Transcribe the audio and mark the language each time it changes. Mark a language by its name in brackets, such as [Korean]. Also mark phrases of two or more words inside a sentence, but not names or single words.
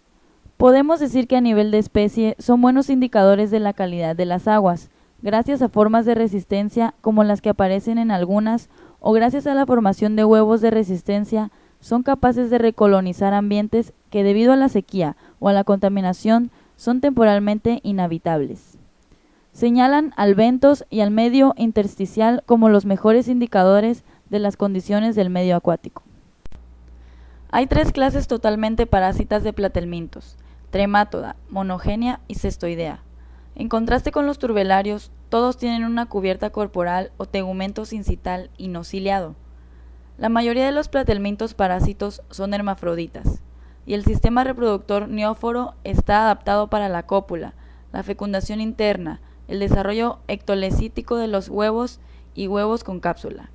[Spanish] Podemos decir que a nivel de especie son buenos indicadores de la calidad de las aguas, gracias a formas de resistencia como las que aparecen en algunas o gracias a la formación de huevos de resistencia, son capaces de recolonizar ambientes que debido a la sequía o a la contaminación son temporalmente inhabitables. Señalan al bentos y al medio intersticial como los mejores indicadores de las condiciones del medio acuático. Hay 3 clases totalmente parásitas de platelmintos: tremátoda, monogenia y cestoidea. En contraste con los turbelarios, todos tienen una cubierta corporal o tegumento sincital y no ciliado. La mayoría de los platelmintos parásitos son hermafroditas, y el sistema reproductor neóforo está adaptado para la cópula, la fecundación interna, el desarrollo ectolecítico de los huevos y huevos con cápsula.